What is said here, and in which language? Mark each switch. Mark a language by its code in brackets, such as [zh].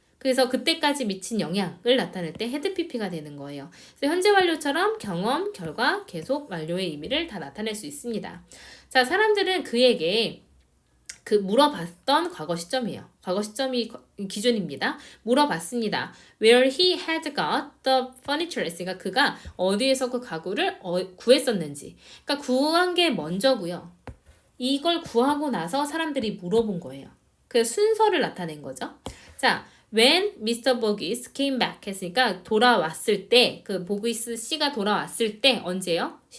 [ko] 그래서 그때까지 미친 영향을 나타낼 때 had pp가 되는 거예요. 그래서 현재 완료처럼 경험, 결과, 계속, 완료의 의미를 다 나타낼 수 있습니다. 자, 사람들은 그에게 물어봤던 과거 시점이에요. 과거 시점이 기준입니다. 물어봤습니다. [en] Where he had got the furniture. [ko] 그러니까 그가 어디에서 그 가구를 구했었는지. 그러니까 구한 게 먼저고요. 이걸 구하고 나서 사람들이 물어본 거예요. 그 순서를 나타낸 거죠. 자, [en] when Mr. Boggis came back [ko] 했으니까 돌아왔을 때, 그 보기스 씨가 돌아왔을 때 언제요?